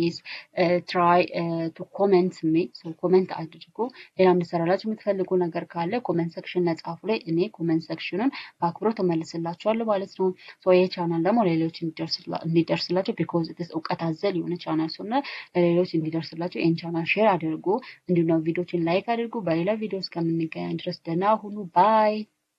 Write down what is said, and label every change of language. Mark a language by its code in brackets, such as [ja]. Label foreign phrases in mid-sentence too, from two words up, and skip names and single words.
[en] try to comment me so comment [am] አድርጉ ሌላም እንድሰራላችሁ የምትፈልጉ ነገር ካለ [en] comment section [am] ላይ ጻፉ ላይ እኔ ኮሜንት ሴክሽኑን በአክብሮት እመልስላችኋለሁ ማለት ነው ሶ ይሄ ቻናል ደግሞ ለሌሎች እንዲደርስላችሁ [en] because it is [am] እውቀት አዘል የሆነ ቻናል ስለሆነ ለሌሎች እንዲደርስላችሁ ይሄን ቻናል ሼር አድርጉ እንዲሁም ቪዲዮችን ላይክ አድርጉ በሌላ ቪዲዮ እስከምንገናኝ ድረስ ደህና ሁኑ ባይ